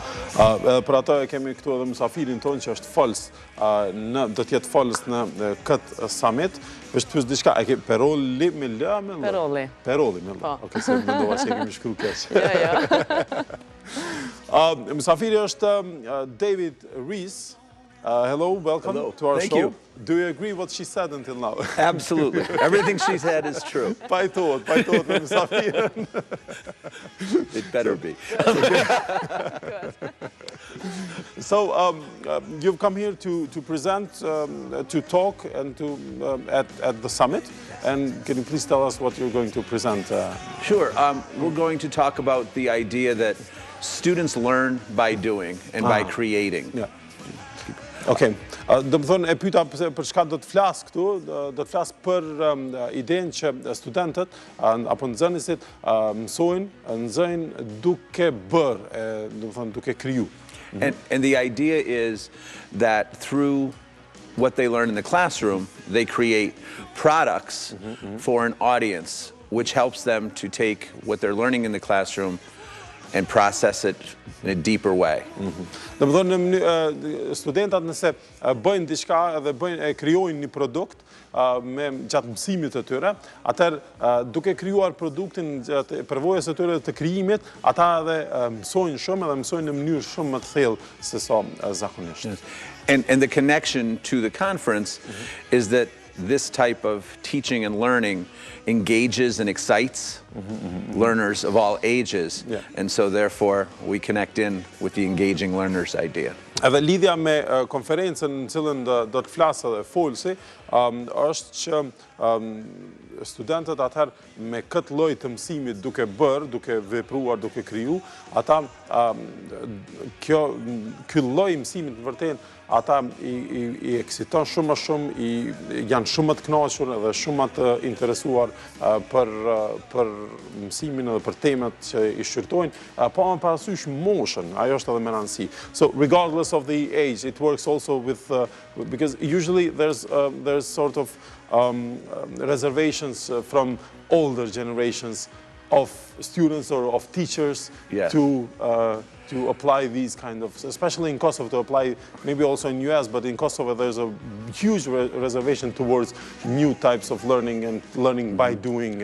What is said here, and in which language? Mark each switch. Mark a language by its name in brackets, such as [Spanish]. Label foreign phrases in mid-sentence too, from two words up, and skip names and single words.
[Albanian] Për ato kemi këtu edhe mësafirin tonë që është folës, do t'jetë folës në këtë summit. Është pyes diçka, e ke Perolli me L me L? Perolli. Perolli me L. Okej, se mendova se kemi shkruar keq. Jo. Mësafiri është David Reese. [English] Hello, welcome to our show. Thank you. Do you agree what she said until now? Absolutely. Everything she said is true. [Albanian] Pa [English] I thought [Albanian] me mësafirin. [English] It better be. So, you've come here to present, to talk, and at the summit. And can you please tell us what you're going to present? Sure. We're going to talk about the idea that students learn by doing and by creating. Yeah. [Albanian] Okej. Do më thonë, e pyeta për çka do të flas këtu, do të flas për idenë që studentët apo nxënësit mësojnë duke bërë, do më thonë duke kriju. [English] And the idea is that through what they learn in the classroom, they create products for an audience, which helps them to take what they're learning in the classroom, and process it in a deeper way. [Albanian] Dhe më thonë, studentat nëse bëjnë diçka dhe krijojnë një produkt me gjatë mësimit të tyre, atëherë duke krijuar produktin gjatë përvojës së tyre të krijimit, ata edhe mësojnë shumë edhe mësojnë në mënyrë shumë më të thellë se sa zakonisht. [English] And the connection to the conference is that this type of teaching and learning engages and excites learners of all ages. Yeah. And so therefore we connect in with the engaging learners idea. [Albanian] Edhe lidhja me konferencën në cilën do të flasë dhe folsi, është që studentët atëherë me këtë lloj të mësimit duke bërë, duke vepruar, duke kriju, ata ky lloj mësimit në vërtetë ata i eksiton shumë më shumë, janë shumë më të kënaqur dhe shumë më të interesuar për mësimin dhe për temat që i shqyrtojnë, pa më parasysh moshën, ajo është edhe më rëndësi. [English] So regardless of the age, it works also with because usually there's sort of reservations from older generations of students or of teachers to apply these kind of, especially in Kosovo, to apply, maybe also in US, but in Kosovo there's a huge reservation towards new types of learning and learning by doing.